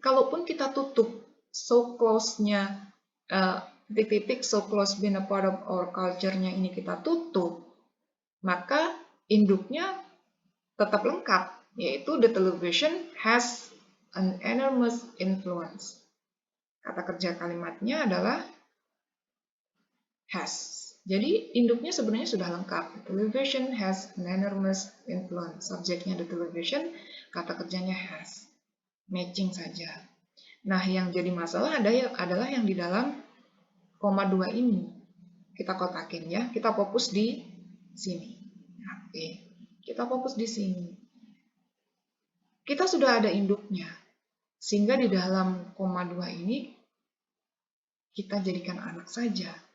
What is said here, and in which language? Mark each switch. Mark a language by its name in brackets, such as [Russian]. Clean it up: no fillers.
[Indonesian] Kalaupun kita tutup [English] so close-nya [Indonesian] titik-titik [English] so close been a part of our culture-nya [Indonesian] ini kita tutup, maka induknya tetap lengkap, yaitu [English] the television has an enormous influence. [Indonesian] Kata kerja kalimatnya adalah has. Jadi induknya sebenarnya sudah lengkap. [English] The television has an enormous influence. [Indonesian] Subjeknya [English] the television, [Indonesian] kata kerjanya has. Matching saja. Nah, yang jadi masalah adalah yang di dalam koma 2 ini. Kita kotakin ya, kita fokus di sini. Oke, kita fokus di sini. Kita sudah ada induknya, sehingga di dalam koma 2 ini kita jadikan anak saja.